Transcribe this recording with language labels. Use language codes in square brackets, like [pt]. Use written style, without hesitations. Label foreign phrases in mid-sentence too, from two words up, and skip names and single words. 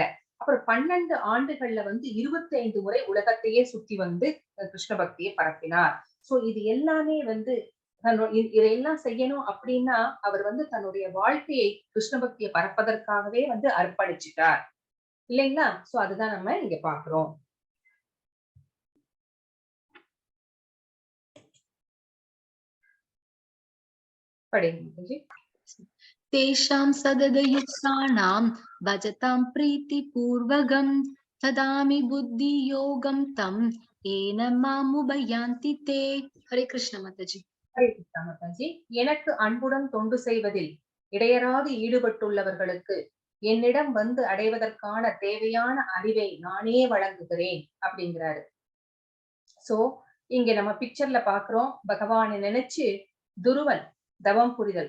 [ta] அப்புறம் 12 ஆண்டுகள்ல வந்து 25 முறை உலகத்தையே சுத்தி வந்து கிருஷ்ண பக்தியை பரப்பினார். சோ இது எல்லாமே வந்து இதையெல்லாம் செய்யணும் அப்படின்னா அவர் வந்து தன்னுடைய வாழ்க்கையை கிருஷ்ண பக்தியை பரப்பதற்காகவே வந்து அர்ப்பணிச்சுட்டார் இல்லைங்களா? சோ அதுதான் நம்ம இங்க பாக்குறோம். [sa] तेषां सददयुक्तानां भजतां प्रीतिपूर्वकं ददामि बुद्धियोगं तं येन मामुपयान्ति ते. [hi] हरे कृष्ण माताजी. [ta] ஹரே கிருஷ்ணா மாதாஜி. எனக்கு அன்புடன் தொண்டு செய்வதில் இடையராது ஈடுபட்டுள்ளவர்களுக்கு என்னிடம் வந்து அடைவதற்கான தேவையான அறிவை நானே வழங்குகிறேன் அப்படிங்கிறாரு. சோ இங்க நம்ம பிக்சர்ல பாக்குறோம், பகவானை நினைச்சு துருவன் தவம் புரிதல்.